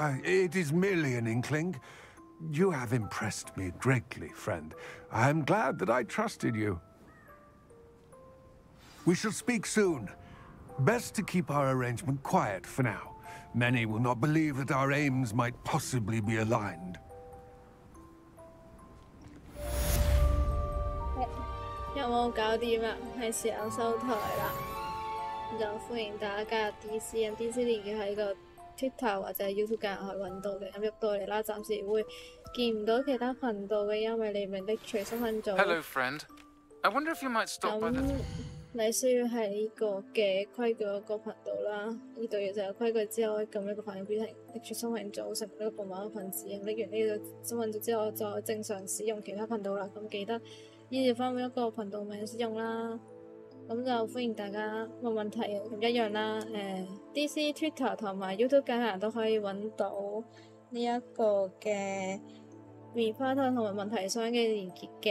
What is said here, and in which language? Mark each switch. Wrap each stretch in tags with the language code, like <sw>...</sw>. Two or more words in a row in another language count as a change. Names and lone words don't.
<en>It is merely an inkling. You have impressed me greatly, friend. I am glad that I trusted you. We shall speak soon. Best to keep our arrangement quiet for now. Many will not believe that our aims might possibly be aligned.</en> <yue>有冇搞掂啦？係時候收台啦。就歡迎大家加入 DC， DC 連結喺個 Twitter 或者 YouTube 間可以揾到嘅。咁入到嚟啦，暫時會見唔到其他頻道嘅，因為你未拎取身份組。</yue> <en>Hello, friend. I wonder if you might stop by the...</en> <yue>你需要喺呢個嘅規矩嗰個頻道啦，呢度嘢就有規矩之後，可以撳一個反應表情，拎出身份組成呢個部門嘅分子。拎完呢個身份組之後，就正常使用其他頻道啦。咁記得依照翻每一個頻道名使用啦。咁就歡迎大家問問題咁一樣啦。DC Twitter 同埋 YouTube 間人都可以揾到呢一個嘅棉花糖同埋問題箱嘅連結嘅。</yue>